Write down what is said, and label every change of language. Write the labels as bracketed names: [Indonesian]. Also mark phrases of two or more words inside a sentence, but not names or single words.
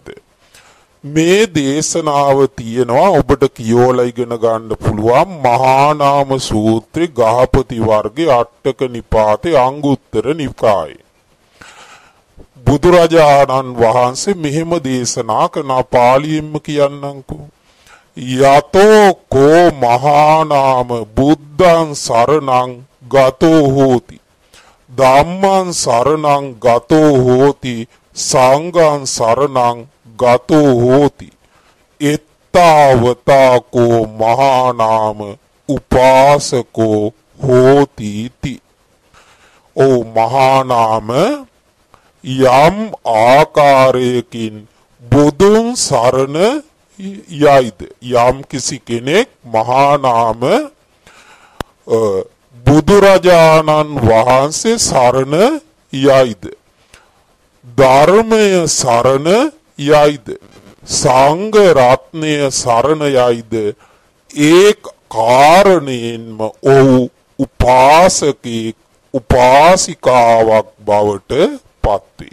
[Sinhala] මේ දේශනාව තියෙනවා ඔබට කියෝලා ඉගෙන ගන්න පුළුවන් මහා නාම සූත්‍රේ ගහපති වර්ගයේ අටක නිපාතේ අංගුත්තර නිකායේ. බුදුරජාණන් වහන්සේ මෙහෙම දේශනා කරන පාලියෙන්ම කියන්නම්කෝ. [Pali] යතෝ කෝ මහා නාම බුද්ධං සරණං ගතෝ හෝති, ධම්මං සරණං ගතෝ හෝති, සංඝං සරණං ගතෝ හෝති, එත්තාවතා කෝ මහා නාම උපාසකෝ හෝති ති. [Sinhala] ඕ මහා නාම යම් ආකාරයකින් බුදුන් සරණ යයිද, යම් කිසි කෙනෙක් මහා නාම බුදුරජාණන් වහන්සේ සරණ යයිද, ධර්මය සරණ යයිද, සංඝ රත්නය සරණ යයිද, ඒ කාරණයෙන්ම ඔහු උපාසකෙක් උපාසිකාවක් බවට පත්වේ.